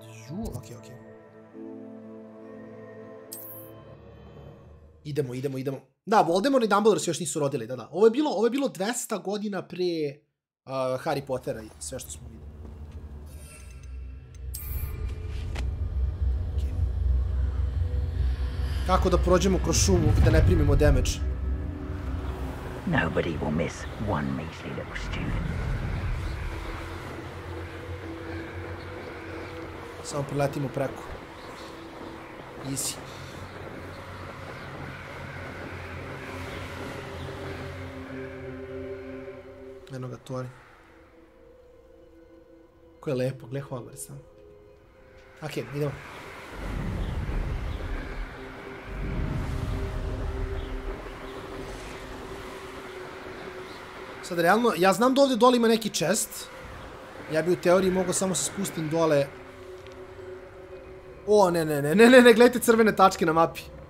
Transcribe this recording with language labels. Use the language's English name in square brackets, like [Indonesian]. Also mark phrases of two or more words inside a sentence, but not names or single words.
[Serbian] Žu, okej. Idemo. Da, Voldemort i Dumbledore se još nisu rodili, da. Ovo je bilo 200 godina pre Harry Pottera i sve što smo videli. Kako da prođemo kroz šumu i da ne primimo damage? [English] Nobody will miss one measly little student. [Serbian] Samo preletimo preko. Easy. Eno ga tvori. Ko je lepo, gle Hogwarts sam. Okej, idemo. Sad, realno, ja znam da ovdje dole ima neki chest. Ja bi u teoriji mogao samo se spustim dole. O, ne, gledajte crvene tačke na mapi.